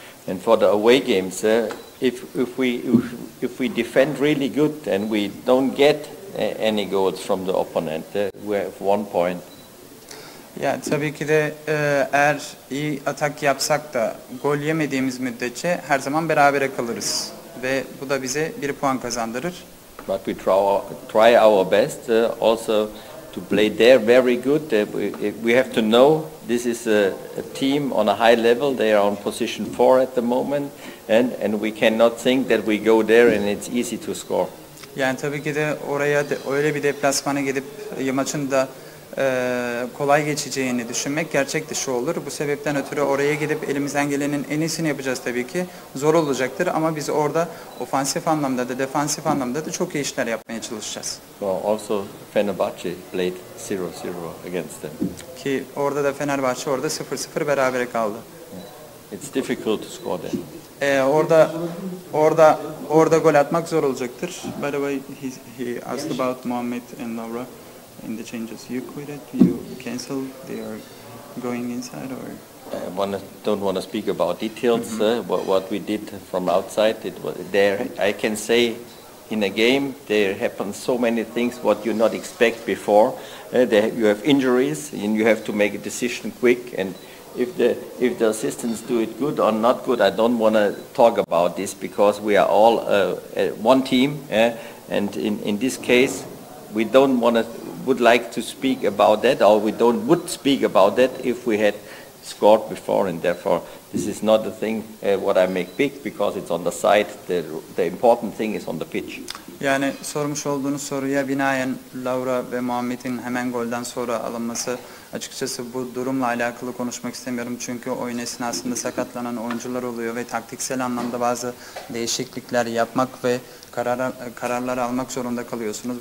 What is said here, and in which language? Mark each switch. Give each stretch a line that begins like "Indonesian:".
English: And for the away games, if we defend really good and we don't get any goals from the opponent, we have 1 point.
Turkish: Yani tabii ki de eğer iyi atak yapsak da gol yemediğimiz müddetçe her zaman berabere kalırız. Ve bu da bize 1 puan kazandırır.
English: But we try our best also to play there very good. We have to know this is a team on a high level. They are on position 4 at the moment, and we cannot think that we go there and it's easy to score.
Turkish: Yani tabii ki de oraya öyle bir deplasmana gidip maçın da kolay geçeceğini düşünmek gerçek dışı olur. Bu sebepten ötürü oraya gidip elimizden gelenin en iyisini yapacağız tabii ki. Zor olacaktır ama biz orada ofansif anlamda da defansif anlamda da çok iyi işler yapmaya çalışacağız.
English: Also Fenerbahçe played 0-0 against them.
Turkish: Ki orada da Fenerbahçe orada 0-0 berabere kaldı.
English: It's difficult to score there.
Turkish: Orada gol atmak zor olacaktır.
English: By the way, he asked about Muhammed and Laura in the changes. You quitted, you canceled, they are going inside or? Don't want to speak about details. What we did from outside, it was there. I can say in a game there happen so many things what you not expect before. You have injuries and you have to make a decision quick. And if the assistants do it good or not good, I don't want to talk about this because we are all one team. And in this case, we would like to speak about that, or would speak about that if we had scored before, and therefore this is not the thing what I make big because it's on the side. The important thing is on the pitch.
Turkish: Yani sormuş olduğunuz soruya binaen Laura ve Muhammed'in hemen golden sonra alınması, açıkçası bu durumla alakalı konuşmak istemiyorum. Çünkü oyun esnasında sakatlanan oyuncular oluyor ve taktiksel anlamda bazı değişiklikler yapmak ve kararlar almak zorunda kalıyorsunuz.